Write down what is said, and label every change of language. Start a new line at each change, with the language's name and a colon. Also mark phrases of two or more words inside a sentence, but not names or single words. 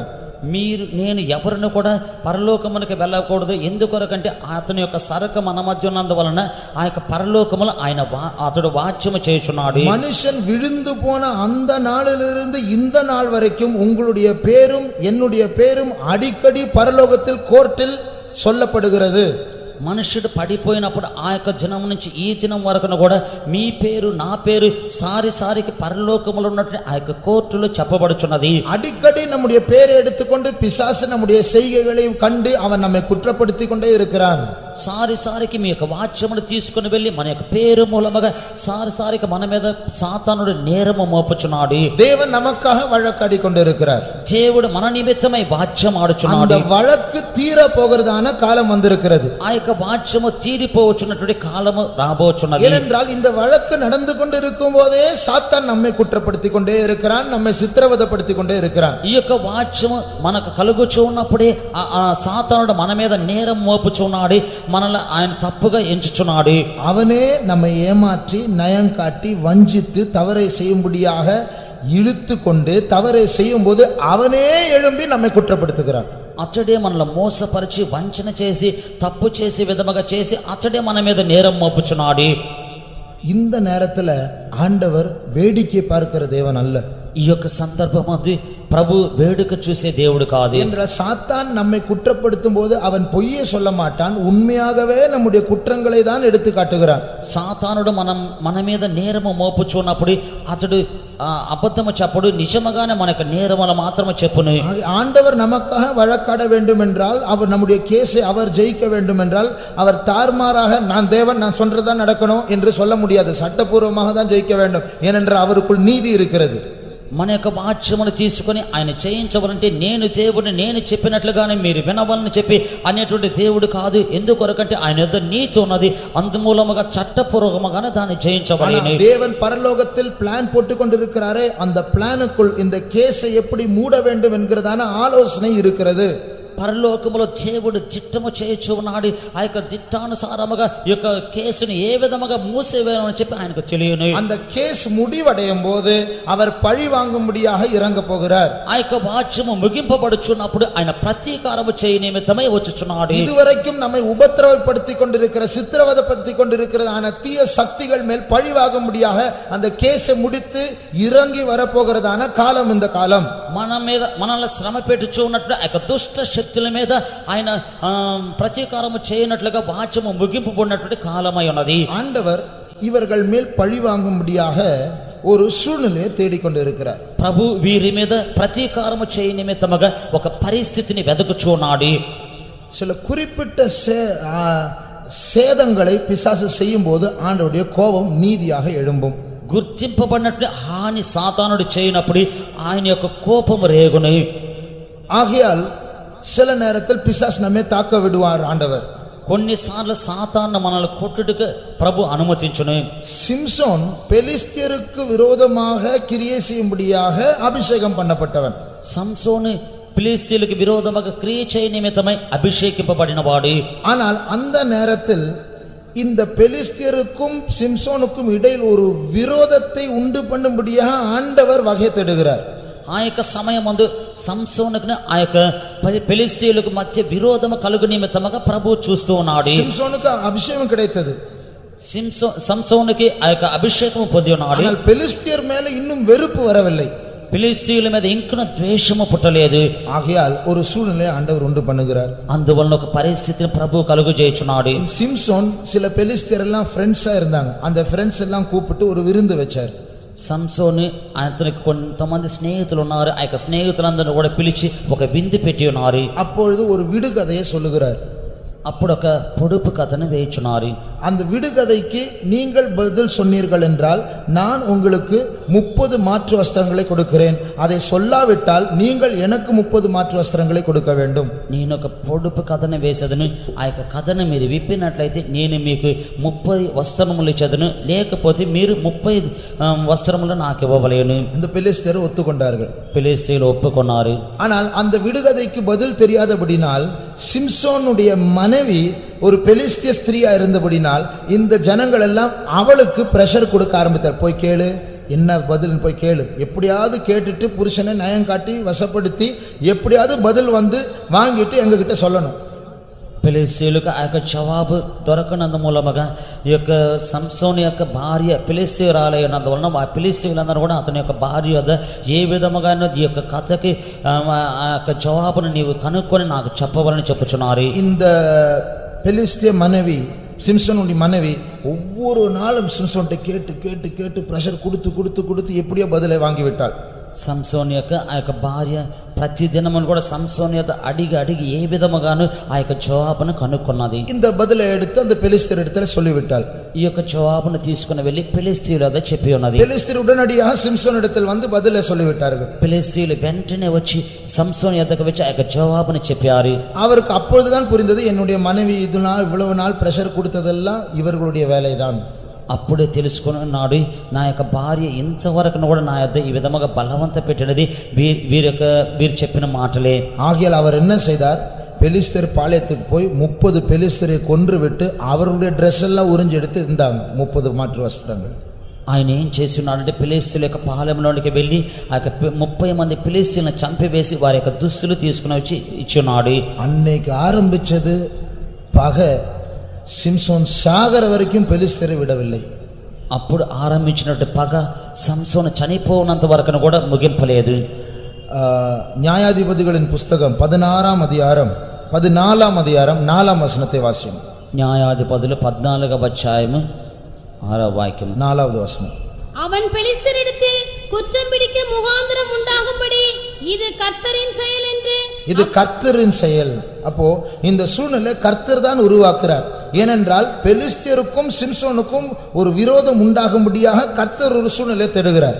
Telugu: మీరు నేను ఎవరిని కూడా పరలోకమునికి వెళ్ళకూడదు. ఎందుకొరకంటే అతని యొక్క సరకు మన మధ్య ఉన్నందువలన ఆ యొక్క పరలోకములు అతడు వాచ్యము చేయుచున్నాడు.
Tamil: மனுஷன் விழுந்து போன அந்த நாளிலிருந்து இந்த நாள் வரைக்கும் உங்களுடைய பேரும் என்னுடைய பேரும் அடிக்கடி பரலோகத்தில் கோர்ட்டில் சொல்லப்படுகிறது.
Telugu: మనుషుడు పడిపోయినప్పుడు ఆ యొక్క జనం నుంచి ఈ దినం వరకు కూడా మీ పేరు నా పేరు సారికి పరలోకములో ఉన్నట్టు ఆ యొక్క కోర్టులో చెప్పబడుచున్నది.
Tamil: அடிக்கடி நம்முடைய பேரை எடுத்துக்கொண்டு பிசாசு நம்முடைய செய்கைகளையும் கண்டு அவன் நம்மை குற்றப்படுத்தி கொண்டே இருக்கிறான்.
Telugu: సారికి మీ యొక్క వాచ్యమును తీసుకుని వెళ్ళి మన యొక్క పేరు మూలముగా సారికి మన మీద సాతానుడు నేరము మోపుచున్నాడు.
Tamil: தேவன் நமக்காக வழக்காடி கொண்டிருக்கிறார்.
Telugu: దేవుడు మన నిమిత్తమై వాచ్యం ఆడుచున్నాడు.
Tamil: அந்த வழக்கு தீர போகிறதான காலம் வந்திருக்கிறது.
Telugu: ఆ యొక్క వాచ్యము తీరిపోవచ్చున్నటువంటి కాలము రాబోచున్నది.
Tamil: ஏனென்றால் இந்த வழக்கு நடந்து கொண்டிருக்கும் போதே சாத்தான் நம்மை குற்றப்படுத்தி கொண்டே இருக்கிறான், நம்மை சித்திரவதைப்படுத்தி கொண்டே இருக்கிறான்.
Telugu: ఈ యొక్క వాచ్యము మనకు కలుగుచూ ఉన్నప్పుడే ఆ సాతానుడు మన మీద నేరం మోపుచున్నాడు, మనల్ని ఆయన తప్పుగా ఎంచుచున్నాడు.
Tamil: அவனே நம்மை ஏமாற்றி நயம் காட்டி வஞ்சித்து தவறை செய்யும்படியாக இழுத்து கொண்டு தவறை செய்யும் போது அவனே எழும்பி நம்மை குற்றப்படுத்துகிறான்.
Telugu: అతడే మనల్ని మోసపరిచి వంచన చేసి తప్పు చేసి విధముగా చేసి అతడే మన మీద నేరం మోపుచున్నాడు.
Tamil: இந்த நேரத்துல ஆண்டவர் வேடிக்கை பார்க்கிற தேவன் அல்ல.
Telugu: ఈ యొక్క సందర్భం అది ప్రభు వేడుక చూసే దేవుడు కాదు.
Tamil: என்றால் சாத்தான் நம்மை குற்றப்படுத்தும் போது அவன் பொய்யே சொல்ல மாட்டான், உண்மையாகவே நம்முடைய குற்றங்களை தான் எடுத்து காட்டுகிறான்.
Telugu: సాతానుడు మన మీద నేరము మోపుచున్నప్పుడు అతడు అబద్ధము చెప్పడు, నిజముగానే మనకు నేరములు మాత్రమే చెప్పును.
Tamil: ஆண்டவர் நமக்காக வழக்காட வேண்டும் என்றால், அவர் நம்முடைய கேஸை அவர் ஜெயிக்க வேண்டும் என்றால், அவர் தார்மாராக நான் தேவன் நான் சொல்றதுதான் நடக்கணும் என்று சொல்ல முடியாது. சட்டபூர்வமாக தான் ஜெயிக்க வேண்டும், ஏனென்றால் அவருக்குள் நீதி இருக்கிறது.
Telugu: మన యొక్క వాక్యమును తీసుకొని ఆయన చేయించవాలంటే నేను దేవుడిని నేను చెప్పినట్లుగానే మీరు వినవాలని చెప్పి అనేటువంటి దేవుడు కాదు. ఎందుకొరకంటే ఆయన యొద్ద నీతి ఉన్నది, అందుమూలముగా చట్టపూర్వకముగానే దాన్ని జయించవాలి.
Tamil: தேவன் பரலோகத்தில் பிளான் போட்டு கொண்டிருக்கிறாரே, அந்த பிளானுக்குள் இந்த கேஸை எப்படி மூட வேண்டும் என்கிறதான ஆலோசனை இருக்கிறது.
Telugu: పరలోకములో దేవుడు చిత్తము చేయుచు ఉన్నాడు. ఆ యొక్క చిత్తానుసారముగా ఈ యొక్క కేసుని ఏ విధముగా మూసివేయాలని చెప్పి ఆయనకు తెలియను.
Tamil: அந்த கேஸ் முடிவடையும் போது அவர் பழி வாங்கும்படியாக இறங்க போகிறார்.
Telugu: ఆ యొక్క వాక్యము ముగింపబడుచున్నప్పుడు ఆయన ప్రతీకారము చేయ నిమిత్తమై వచ్చుచున్నాడు.
Tamil: இதுவரைக்கும் நம்மை உபத்திரவப்படுத்தி கொண்டிருக்கிற சித்திரவதைப்படுத்தி கொண்டிருக்கிறதான தீய சக்திகள் மேல் பழி வாங்கும்படியாக அந்த கேஸை முடித்து இறங்கி வரப்போகிறதான காலம் இந்த காலம்.
Telugu: మన మీద మనల్ని శ్రమ పెట్టుచు ఉన్నట్లు ఆ యొక్క దుష్ట శక్తుల మీద ఆయన ప్రతీకారము చేయనట్లుగా వాక్యము ముగింపబడినటువంటి కాలమై ఉన్నది.
Tamil: ஆண்டவர் இவர்கள் மேல் பழி வாங்கும்படியாக ஒரு சூழ்நிலையை தேடிக்கொண்டிருக்கிறார்.
Telugu: ప్రభు వీరి మీద ప్రతీకారము చేయ నిమిత్తముగా ఒక పరిస్థితిని వెదకుచున్నాడు.
Tamil: சில குறிப்பிட்ட சேதங்களை பிசாசு செய்யும் போது ஆண்டவருடைய கோபம் நீதியாக எழும்பும்.
Telugu: గుర్తింపబడినట్లు హాని సాతానుడు చేయనప్పుడు ఆయన యొక్క కోపము రేగును.
Tamil: ஆகையால் சில நேரத்தில் பிசாசு நம்மை தாக்க விடுவார் ஆண்டவர்.
Telugu: కొన్నిసార్లు సాతాను మనల్ని కొట్టుటకు ప్రభు అనుమతించును.
Tamil: சிம்சோன் பெலிஸ்தியருக்கு விரோதமாக கிரியை செய்யும்படியாக அபிஷேகம் பண்ணப்பட்டவன்.
Telugu: సంసోను ఫిలిష్తీయులకు విరోధముగా క్రియ చేయ నిమిత్తమై అభిషేకింపబడిన వాడు.
Tamil: ஆனால் அந்த நேரத்தில் இந்த பெலிஸ்தியருக்கும் சிம்சோனுக்கும் இடையில் ஒரு விரோதத்தை உண்டு பண்ணும்படியாக ஆண்டவர் வகை தேடுகிறார்.
Telugu: ఆ యొక్క సమయమందు సంసోనుకు ఆ యొక్క ఫిలిష్తీయులకు మధ్య విరోధము కలుగు నిమిత్తముగా ప్రభు చూస్తూ ఉన్నాడు.
Tamil: சிம்சோனுக்கு அபிஷேகம் கிடைத்தது,
Telugu: సంసోనుకి ఆ యొక్క అభిషేకం పొంది ఉన్నాడు.
Tamil: ஆனால் பெலிஸ்தியர் மேல இன்னும் வெறுப்பு வரவில்லை.
Telugu: ఫిలిష్తీయుల మీద ఇంకా ద్వేషము పుట్టలేదు.
Tamil: ஆகையால் ஒரு சூழ்நிலையை ஆண்டவர் உண்டு பண்ணுகிறார்.
Telugu: అందువలన ఒక పరిస్థితిని ప్రభు కలుగు చేయుచున్నాడు.
Tamil: சிம்சோன் சில பெலிஸ்தியர் எல்லாம் ஃப்ரெண்ட்ஸா இருந்தாங்க. அந்த ஃப்ரெண்ட்ஸ் எல்லாம் கூப்பிட்டு ஒரு விருந்து வச்சார்.
Telugu: సంసోను అతనికి కొంతమంది స్నేహితులు ఉన్నారు. ఆ యొక్క స్నేహితులందరూ కూడా పిలిచి ఒక విందు పెట్టి ఉన్నారు.
Tamil: அப்பொழுது ஒரு விடுகதையை சொல்லுகிறார்.
Telugu: అప్పుడు ఒక పొడుపు కథను వేయుచున్నారు.
Tamil: அந்த விடுகதைக்கு நீங்கள் பதில் சொன்னீர்கள் என்றால் நான் உங்களுக்கு 30 மாற்று வஸ்திரங்களை கொடுக்கிறேன். அதை சொல்லாவிட்டால் நீங்கள் எனக்கு 30 மாற்று వస్త్రங்களை கொடுக்க வேண்டும்.
Telugu: నేను ఒక పొడుపు కథను వేసేదను. ఆ యొక్క కథను మీరు విప్పినట్లయితే నేను మీకు 30 వస్త్రములు ఇచ్చేదను, లేకపోతే మీరు 30 వస్త్రములు నాకు ఇవ్వవలేను.
Tamil: இந்த பெலிஸ்தியர் ஒத்துக்கொண்டார்கள்.
Telugu: ఫిలిష్తీయులు ఒప్పుకున్నారు.
Tamil: ஆனால் அந்த விடுகதைக்கு பதில் தெரியாதபடினால் சிம்சோனுடைய மனைவி ஒரு பெலிஸ்திய ஸ்திரீயா இருந்தபடினால் இந்த ஜனங்கள் எல்லாம் அவளுக்கு பிரஷர் கொடுக்க ஆரம்பித்தார். போய் கேளு, என்ன பதில் போய் கேளு, எப்படியாவது கேட்டுட்டு புருஷனை நயம் காட்டி வசப்படுத்தி எப்படியாவது பதில் வந்து வாங்கிட்டு எங்க கிட்ட சொல்லணும்.
Telugu: ఫిలిష్తీయులకు ఆ యొక్క జవాబు దొరకనందు మూలముగా ఈ యొక్క సంసోను యొక్క భార్య ఫిలిష్తీయురాలైనందువలన ఆ ఫిలిష్తీయులందరూ కూడా అతని యొక్క భార్య వద్ద ఏ విధముగా ఈ యొక్క కథకి ఆ యొక్క జవాబును నీవు కనుక్కొని నాకు చెప్పవాలని చెప్పుచున్నారు.
Tamil: இந்த பெலிஸ்திய மனைவி சிம்சோனுடைய மனைவி ஒவ்வொரு நாளும் சிம்சோன்ட்ட கேட்டு கேட்டு கேட்டு பிரஷர் கொடுத்து கொடுத்து கொடுத்து எப்படியோ பதிலை வாங்கிவிட்டாள்.
Telugu: సంసోను యొక్క ఆ యొక్క భార్య ప్రతి దినమును కూడా సంసోను యొక్క అడిగి అడిగి ఏ విధముగాను ఆ యొక్క జవాబును కనుక్కున్నది.
Tamil: இந்த பதிலை எடுத்து அந்த பெலிஸ்தியர் இடத்துல சொல்லிவிட்டாள்.
Telugu: ఈ యొక్క జవాబును తీసుకుని వెళ్ళి ఫిలిష్తీయుల వద్ద చెప్పి ఉన్నది.
Tamil: பெலிஸ்தியர் உடனடியாக சிம்சோன் இடத்தில் வந்து பதிலை சொல்லிவிட்டார்கள்.
Telugu: ఫిలిష్తీయులు వెంటనే వచ్చి సంసోను యొద్దకు వచ్చి ఆ యొక్క జవాబును చెప్పారు.
Tamil: அவருக்கு அப்பொழுதுதான் புரிந்தது, என்னுடைய மனைவி இவ்வளவு நாள் பிரஷர் கொடுத்ததெல்லாம் இவர்களுடைய வேலைதான்.
Telugu: అప్పుడే తెలుసుకున్నాడు, నా యొక్క భార్య ఇంతవరకు కూడా నా యొద్ద ఈ విధముగా బలవంత పెట్టినది వీరు చెప్పిన మాటలే.
Tamil: ஆகையால் அவர் என்ன செய்தார், பெலிஸ்தர் பாளையத்துக்கு போய் 30 பெலிஸ்தரை கொன்று விட்டு அவர்களுடைய ட்ரெஸ் எல்லாம் உறிஞ்சு எடுத்து இருந்தாங்க 30 மாற்று வஸ்திரங்கள்.
Telugu: ఆయన ఏం చేసి ఉన్నాడంటే ఫిలిస్తీన్ల యొక్క పాలెంలోనికి వెళ్ళి ఆ యొక్క 30 మంది ఫిలిస్తీన్లను చంపివేసి వారి యొక్క దుస్తులు తీసుకుని వచ్చి ఇచ్చున్నాడు.
Tamil: அன்னைக்கு ஆரம்பிச்சது பகை. சிம்சோன் சாகர வரைக்கும் பெலிஸ்தரை விடவில்லை.
Telugu: అప్పుడు ఆరంభించినట్టు పగ సంసోను చనిపోనంత వరకు కూడా ముగింపలేదు.
Tamil: நியாயாதிபதிகளின் புஸ்தகம் 16ஆம் அதிகாரம் 14ஆம் அதிகாரம் 4ஆம் வசனத்தை வாசியும்.
Telugu: న్యాయాధిపతులు 14వ అధ్యాయము 6వ వాక్యం
Tamil: 4வது வசனம். அவன் பெலிஸ்தரிடத்தில் குற்றம் பிடிக்க முகாந்திரம் உண்டாகும்படி இது கர்த்தரின் செயல் என்று. இது கர்த்தரின் செயல். அப்போ இந்த சூழ்நிலை கர்த்தர் தான் உருவாக்குறார். ஏனென்றால் பெலிஸ்தியருக்கும் சிம்சோனுக்கும் ஒரு விரோதம் உண்டாகும்படியாக கர்த்தர் ஒரு சூழ்நிலை தேடுகிறார்.